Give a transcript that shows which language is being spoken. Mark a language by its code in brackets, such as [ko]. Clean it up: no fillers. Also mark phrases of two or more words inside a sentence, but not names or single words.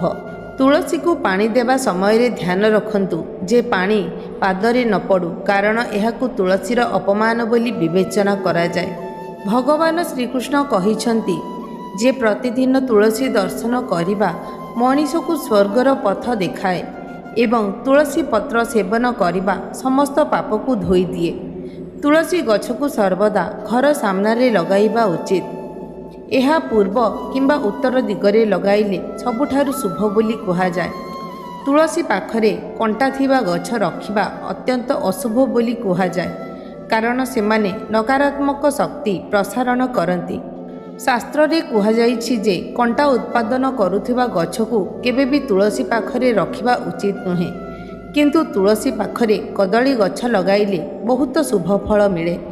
[or] ତୁଳସୀକୁ ପାଣି ଦେବା ସମୟରେ ଧ୍ୟାନ ରଖନ୍ତୁ ଯେ ପାଣି ପାଦରେ ନ ପଡ଼ୁ, କାରଣ ଏହାକୁ ତୁଳସୀର ଅପମାନ ବୋଲି ବିବେଚନା କରାଯାଏ। ଭଗବାନ ଶ୍ରୀକୃଷ୍ଣ କହିଛନ୍ତି ଯେ ପ୍ରତିଦିନ ତୁଳସୀ ଦର୍ଶନ କରିବା ମଣିଷକୁ ସ୍ୱର୍ଗର ପଥ ଦେଖାଏ ଏବଂ ତୁଳସୀ ପତ୍ର ସେବନ କରିବା ସମସ୍ତ ପାପକୁ ଧୋଇଦିଏ। ତୁଳସୀ ଗଛକୁ ସର୍ବଦା ଘର ସାମନାରେ ଲଗାଇବା ଉଚିତ। ଏହା ପୂର୍ବ କିମ୍ବା ଉତ୍ତର ଦିଗରେ ଲଗାଇଲେ ସବୁଠାରୁ ଶୁଭ ବୋଲି କୁହାଯାଏ। ତୁଳସୀ ପାଖରେ କଣ୍ଟା ଥିବା ଗଛ ରଖିବା ଅତ୍ୟନ୍ତ ଅଶୁଭ ବୋଲି କୁହାଯାଏ, କାରଣ ସେମାନେ ନକାରାତ୍ମକ ଶକ୍ତି ପ୍ରସାରଣ କରନ୍ତି। ଶାସ୍ତ୍ରରେ କୁହାଯାଇଛି ଯେ କଣ୍ଟା ଉତ୍ପାଦନ କରୁଥିବା ଗଛକୁ କେବେ ବି ତୁଳସୀ ପାଖରେ ରଖିବା ଉଚିତ ନୁହେଁ, କିନ୍ତୁ ତୁଳସୀ ପାଖରେ କଦଳୀ ଗଛ ଲଗାଇଲେ ବହୁତ ଶୁଭ ଫଳ ମିଳେ।